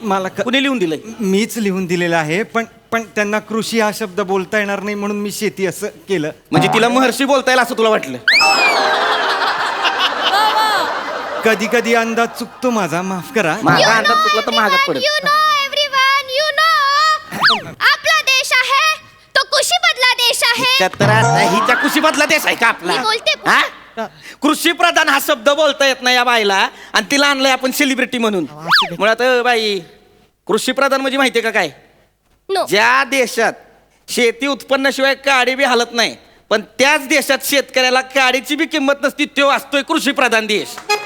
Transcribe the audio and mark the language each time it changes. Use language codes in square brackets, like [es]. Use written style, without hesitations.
[mr] मला कुणी लिहून दिलंय? मीच लिहून दिलेला आहे, पण त्यांना कृषी हा शब्द बोलता येणार नाही म्हणून मी शेती असं केलं. म्हणजे तिला महर्षी बोलता येईल असं तुला वाटलं? कधी कधी अंदाज चुकतो माझा, माफ करा. माझा अंदाज चुकला तर महागात पडेल. [en] You know everyone, you know. [mr] आपला देश आहे तो कृषीमधला देश आहे. हिच्या कृषीमधला देश आहे का आपला? मी बोलते. हा? कृषी प्रधान हा शब्द बोलता येत नाही या बाईला, आणि तिला आणलंय आपण सेलिब्रिटी म्हणून. मुळात बाई, कृषी प्रधान म्हणजे माहितीये का काय? [en] No. [mr] ज्या देशात शेती उत्पन्नाशिवाय काडी बी हालत नाही, पण त्याच देशात शेतकऱ्याला काडीची बी किंमत नसती, तो असतोय कृषी प्रधान देश.